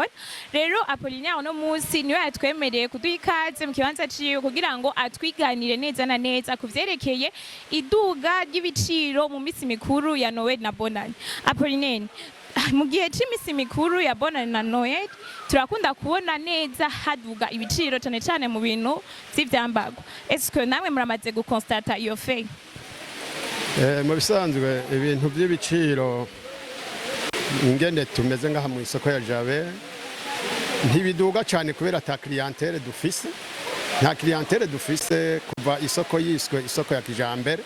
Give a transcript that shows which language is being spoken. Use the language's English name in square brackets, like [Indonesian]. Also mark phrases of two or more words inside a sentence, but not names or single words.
[Rundi] Rero Apollinaire no munsi niwe yatwemereye kuduha ikaze mu kibanza ciwe kugira ngo atwiganire neza na neza kuvyerekeye iduga ry'ibiciro mu misi mikuru ya Noel na Bonane. Apollinaire, mu gihe c'imisi mikuru ya Bonane na Noel turakunda kubona neza haduga ibiciro cane mu bintu vy'ivyambarwa. [French] Est-ce que [Rundi] namwe muramaze guconstata iyo fait? Mu bisanzwe ibintu by'ibiciro ingene tumeze ngaha mu isoko ya Jabe ntibiduga cyane kubera ta clientele dufise. Nta clientele dufise kuva isoko yiswe isoko ya kijambere.